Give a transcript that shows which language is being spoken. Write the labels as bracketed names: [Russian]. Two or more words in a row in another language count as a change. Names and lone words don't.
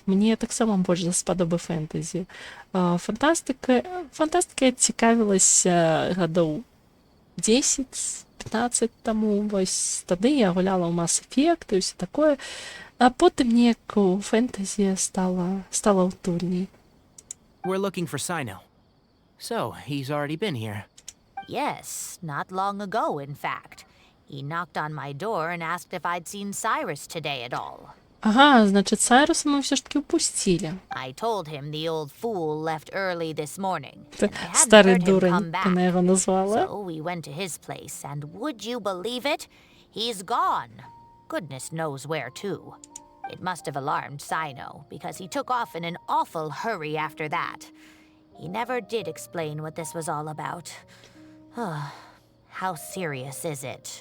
[Belarusian] Мне таксама больш даспадобы фэнтэзі. Фантастыка я цікавілася гадоў 10-15 таму. Вось тады я гуляла ў Mass Effect і ўсё такое. А потым неяк у фэнтэзі стала утульней. [English] We're looking for Sino. So, he's already been here. Yes, not long ago, in fact. He knocked on my door and asked if I'd seen Cyrus today at all. [Belarusian] Ага, значыць, Сайруса мы ўсё ж такі ўпусцілі. [English] I told him the old fool left early this morning. and I hadn't [Belarusian] Стары [English] heard him [Belarusian] дурень, [English] come back. [Belarusian] яна яго назвала. [English] So we went to his place, and would you believe it? He's gone. Goodness knows where to. It must have alarmed Sino, because he took off in an awful hurry after that. He never did explain what this was all about. How serious is it?